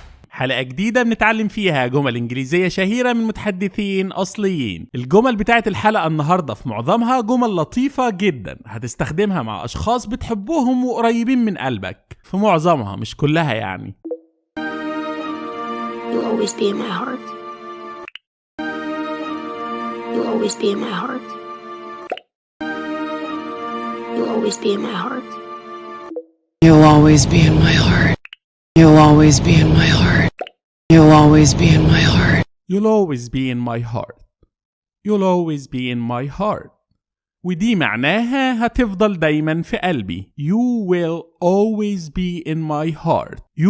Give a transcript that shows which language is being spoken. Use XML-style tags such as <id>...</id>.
<ar>حلقة جديدة بنتعلم فيها جمل إنجليزية شهيرة من متحدثين أصليين. الجمل بتاعت الحلقة النهاردة في معظمها جمل لطيفة جدا هتستخدمها مع أشخاص بتحبوهم وقريبين من قلبك. في معظمها مش كلها يعني.</ar> <en>You'll always be in my heart. You'll always be in my heart. You'll always be in my heart. You'll always be in my heart. You'll always be in my heart. You'll always be in my heart. You'll always be in my heart. You'll always be in my heart.</en> <ar>ودي معناها هتفضل دايما في قلبي.</ar> <en>You will always be in my heart.</en>